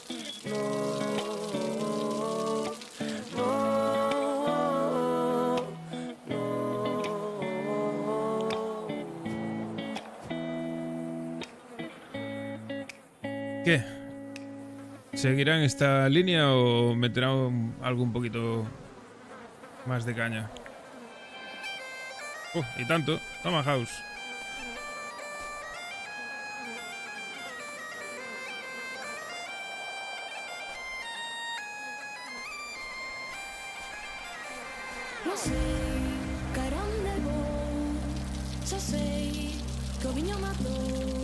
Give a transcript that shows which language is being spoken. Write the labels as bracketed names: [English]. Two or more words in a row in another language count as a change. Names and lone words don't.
[Spanish] ¿Qué? ¿Seguirán esta línea o meterán algo un poquito más de caña? Y tanto. Toma, House. [Galician] No sei cara onde vou, só sei que o viño matou.